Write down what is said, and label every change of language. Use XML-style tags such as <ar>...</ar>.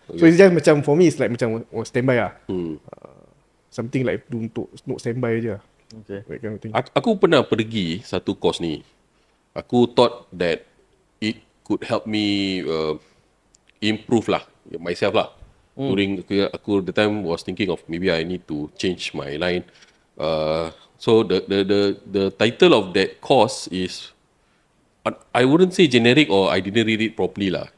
<en>So it's just macam for me it's like macam standby lah. Something like</en> <ms>untuk standby je lah.</ms> <en>Okay. That kind of thing.</en> <ms>Aku pernah pergi satu course ni.</ms> <en>Aku thought that it could help me improve lah myself lah. During aku the time was thinking of maybe I need to change my line. So the title of that course is, I wouldn't say generic or I didn't read it properly lah.</en>